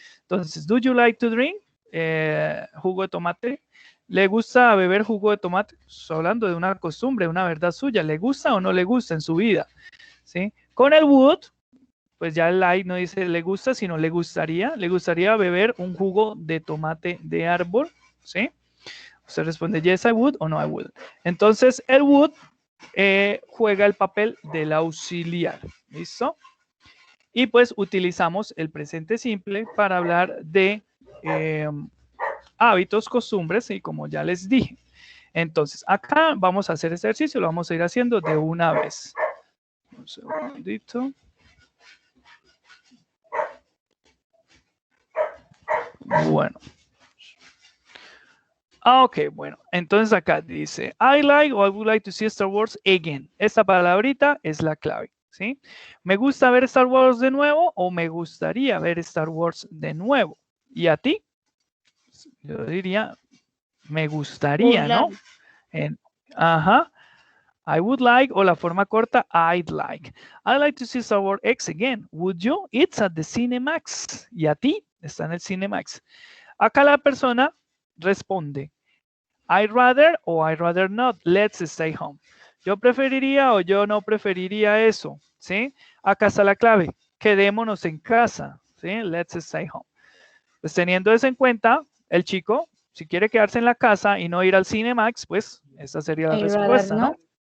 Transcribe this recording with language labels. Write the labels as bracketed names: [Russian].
[Spanish] Entonces, [English] do you like to drink [Spanish] jugo de tomate? ¿Le gusta beber jugo de tomate? Estoy hablando de una costumbre, una verdad suya. ¿Le gusta o no le gusta en su vida? ¿Sí? Con el would, pues ya el like no dice le gusta, sino le gustaría. ¿Le gustaría beber un jugo de tomate de árbol? ¿Sí? Usted responde [English] yes I would o no I would. [Spanish] Entonces el would juega el papel del auxiliar. ¿Listo? Y pues utilizamos el presente simple para hablar de hábitos, costumbres, y como ya les dije. Entonces acá vamos a hacer este ejercicio, lo vamos a ir haciendo de una vez. Un segundito. Bueno. Ok, bueno. Entonces acá dice, [English] I like or I would like to see Star Wars again. [Spanish] Esta palabrita es la clave, ¿sí? ¿Me gusta ver Star Wars de nuevo o me gustaría ver Star Wars de nuevo? ¿Y a ti? Yo diría, me gustaría, ¿no? Ajá. [English] I would like, [Spanish] o la forma corta, [English] I'd like. I'd like to see Star Wars X again. Would you? It's at the Cinemax. [Spanish] ¿Y a ti? Está en el Cinemax. Acá la persona responde, [English] I'd rather o I'd rather not. Let's stay home. [Spanish] Yo preferiría o yo no preferiría eso, ¿sí? Acá está la clave. Quedémonos en casa, ¿sí? [English] Let's stay home. [Spanish] Pues teniendo eso en cuenta, el chico, si quiere quedarse en la casa y no ir al Cinemax, pues esa sería la respuesta, ¿no?